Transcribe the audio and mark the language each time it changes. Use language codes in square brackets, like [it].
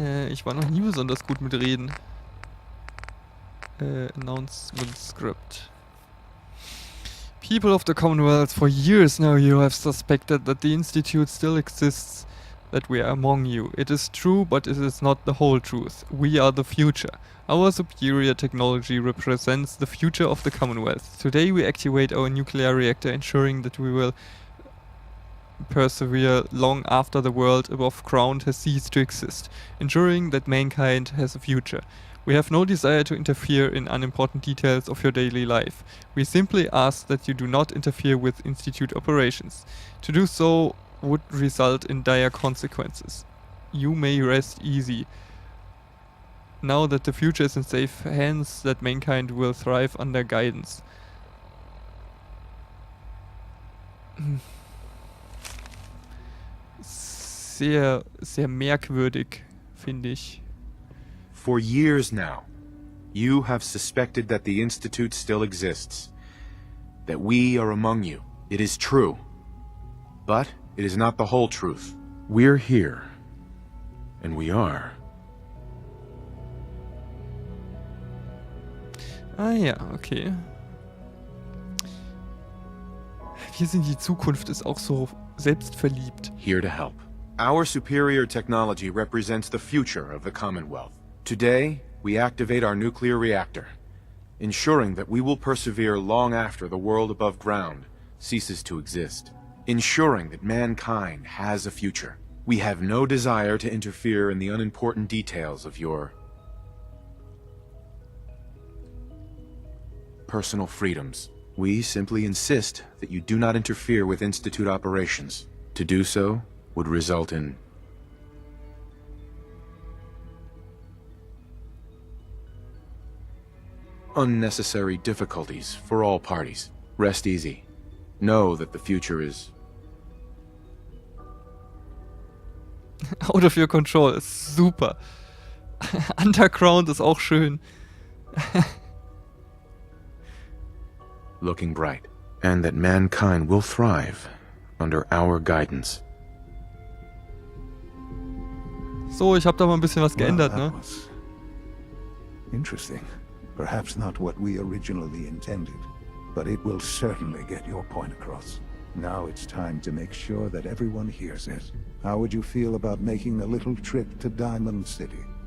[de] Ich war noch nie besonders gut mit Reden. [en] Announcement Script. People of the Commonwealth, for years now you have suspected that the Institute still exists, that we are among you. It is true, but it is not the whole truth. We are the future. Our superior technology represents the future of the Commonwealth. Today we activate our nuclear reactor, ensuring that we will persevere long after the world above ground has ceased to exist, ensuring that mankind has a future. We have no desire to interfere in unimportant details of your daily life. We simply ask that you do not interfere with Institute operations. To do so would result in dire consequences. You may rest easy. Now that the future is in safe hands, that mankind will thrive under guidance. [de] Sehr, sehr merkwürdig, finde ich. [en] For years now, you have suspected that the Institute still exists, that we are among you. It is true, but it is not the whole truth. We're here, and we are. [de] Ah ja, okay. Wir sind die Zukunft, ist auch so selbstverliebt. [en] Here to help. Our superior technology represents the future of the Commonwealth. Today, we activate our nuclear reactor, ensuring that we will persevere long after the world above ground ceases to exist, ensuring that mankind has a future. We have no desire to interfere in the unimportant details of your personal freedoms. We simply insist that you do not interfere with Institute operations. To do so would result in unnecessary difficulties for all parties. Rest easy. Know that the future is Out of your control [de] ist super. Underground ist auch schön. [en] looking bright, and that mankind will thrive under our guidance. [de] So, ich habe da mal ein bisschen was geändert, ne? [en] Interesting. Perhaps not what we originally intended, but it will certainly get your point across. Now it's time to make sure that everyone hears it. How would you feel about making a little trip to Diamond City?